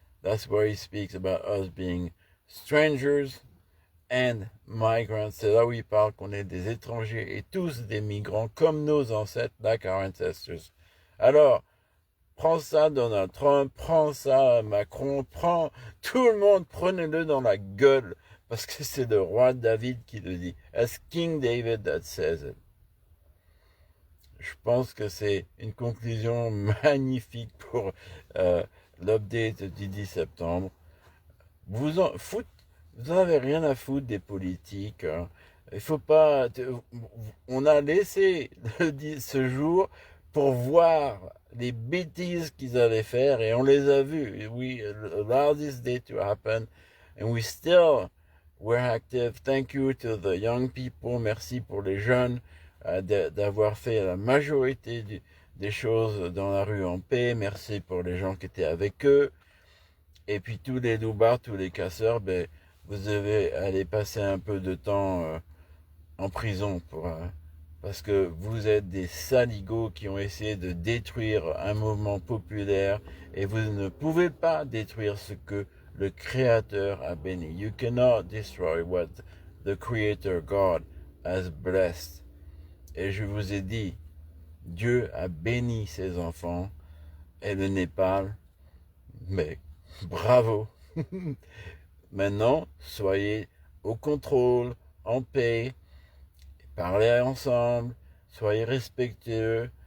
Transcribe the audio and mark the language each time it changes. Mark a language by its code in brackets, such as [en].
[en] That's where he speaks about us being strangers and migrants. [fr] C'est là où il parle qu'on est des étrangers et tous des migrants comme nos ancêtres, [en] like our ancestors. [fr] Alors, prends ça Donald Trump, prends ça Macron, tout le monde, prenez-le dans la gueule, parce que c'est le roi David qui le dit. [en] It's King David that says it. [fr] Je pense que c'est une conclusion magnifique pour l'update du 10 septembre. Vous en avez rien à foutre des politiques. Il faut pas. On a laissé ce jour pour voir les bêtises qu'ils allaient faire et on les a vues. [en] We allowed this day to happen and we still were active. Thank you to the young people. [fr] Merci pour les jeunes d'avoir fait la majorité des choses dans la rue en paix. Merci pour les gens qui étaient avec eux. Et puis tous les loupards, tous les casseurs, vous devez aller passer un peu de temps en prison parce que vous êtes des saligots qui ont essayé de détruire un mouvement populaire et vous ne pouvez pas détruire ce que le Créateur a béni. [en] You cannot destroy what the Creator God has blessed. [fr] Et je vous ai dit, Dieu a béni ses enfants et le Népal, mais bravo. Maintenant, soyez au contrôle, en paix, parlez ensemble, soyez respectueux.